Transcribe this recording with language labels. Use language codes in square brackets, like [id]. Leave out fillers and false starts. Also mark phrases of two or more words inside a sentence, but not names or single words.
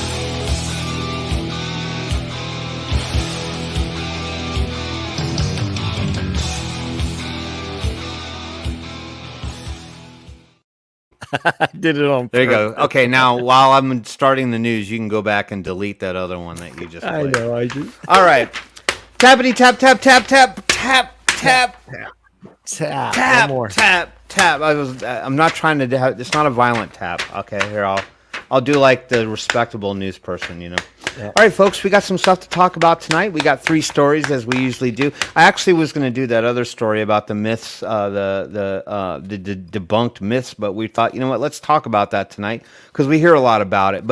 [en] I did it on. There you go. Okay, now while I'm starting the news, you can go back and delete that other one that you just I played. know. I do. All right. Tappity tap tap tap tap tap tap Tap. tap One more. tap tap. I'm not trying to have. It's not a violent tap. Okay, here I'll do like the respectable news person, you know. Yeah. All right, folks, we got some stuff to talk about tonight. We got 3 stories as we usually do. I actually was going to do that other story about the myths, the debunked myths, but we thought, you know what, let's talk about that tonight because we hear a lot about it.